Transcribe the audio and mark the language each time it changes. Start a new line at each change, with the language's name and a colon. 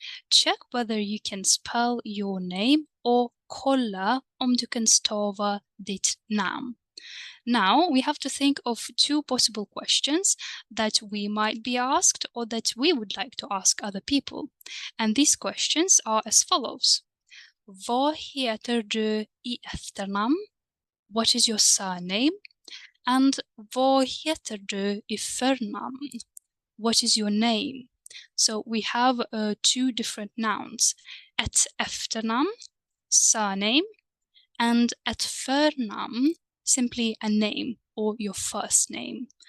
English: Check whether you can spell your name or
Swedish: kolla om du kan stava ditt namn.
English: Now we have to think of two possible questions that we might be asked or that we would like to ask other people. And these questions are as follows.
Swedish: Vad heter du I efternamn?
English: What is your surname?
Swedish: And vad heter du I förnamn?
English: What is your name? So we have two different nouns.
Swedish: Ett efternamn,
English: surname, and
Swedish: ett förnamn,
English: simply a name or your first name.